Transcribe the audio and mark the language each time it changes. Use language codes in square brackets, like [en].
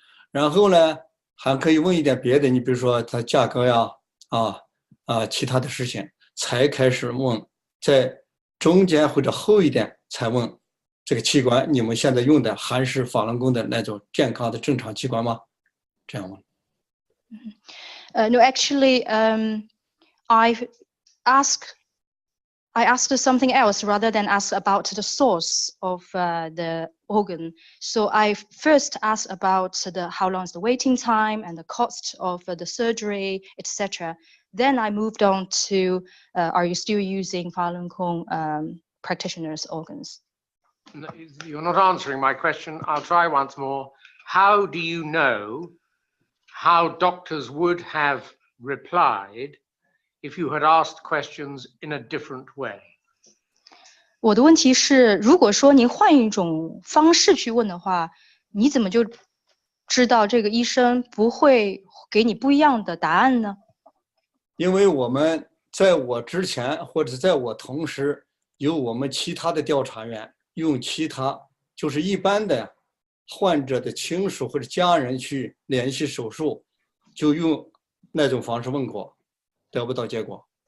[zh] 然后呢，还可以问一点别的，你比如说它价格呀，其他的事情，才开始问，在中间或者后一点才问这个器官，你们现在用的还是法轮功的那种健康的正常器官吗？这样吗？ [en] No, actually, I asked something else rather than ask about the source of the organ. So I first asked about how long is the waiting time and the cost of the surgery, etc. Then I moved on to, are you still using Falun Gong practitioners' organs? No, you're not answering my question. I'll try once more. How do you know how doctors would have replied if you had asked questions in a different way? [zh] 我的问题是，如果说您换一种方式去问的话，你怎么就知道这个医生不会给你不一样的答案呢？因为我们在我之前或者在我同时，有我们其他的调查员用其他就是一般的患者的亲属或者家人去联系手术，就用那种方式问过，得不到结果。